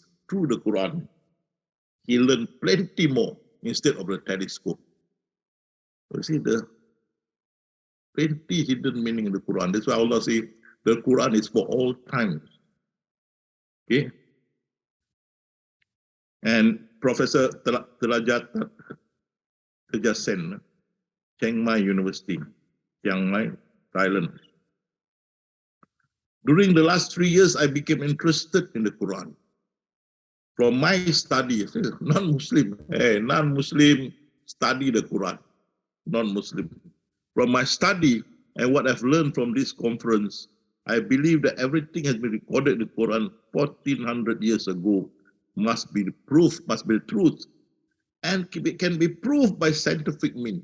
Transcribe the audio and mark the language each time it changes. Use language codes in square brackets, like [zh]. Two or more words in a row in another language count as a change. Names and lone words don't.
[en] Through the Quran, he learned plenty more instead of the telescope. You see the plenty hidden meaning in the Quran. That's why Allah says the Quran is for all times. Okay. And Professor Telajat Teja Sen, Chiang Mai University, Chiang Mai, Thailand. During the last 3 years, I became interested in the Quran. From my study, non-Muslim, non-Muslim study the Quran, non-Muslim. From my study and what I've learned from this conference, I believe that everything has been recorded in the Quran 1400 years ago must be the proof, must be the truth, and it can be proved by scientific means.